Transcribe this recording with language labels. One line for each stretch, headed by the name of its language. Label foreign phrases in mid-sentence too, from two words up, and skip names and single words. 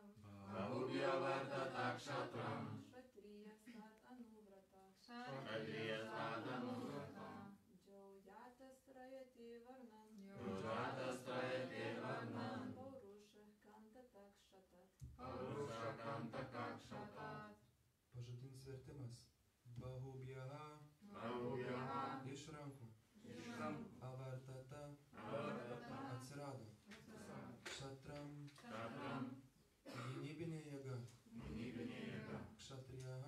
Sanskrit: बाहुभ्यो ऽवर्तत क्षत्रम् क्षत्रियस्तदनुव्रतः क्षत्रियस्तदनुव्रतः यो जातस्त्रायते वर्णान् यो जातस्त्रायते वर्णान् पौरुषः कण्टकात् क्षतात् पौरुषः कण्टकात् क्षतात्
Lithuanian: Pažodinis vertimas. Bahubhyaha
Sanskrit: Bahubhyaha
Lithuanian: iš rankų. iš rankų
Sanskrit: Avartata Avartata
Lithuanian: atsirado. Kshatram
Sanskrit: Kshatram
Lithuanian: gynybinė jėga. gynybinė jėga
Sanskrit: Kshatriyaha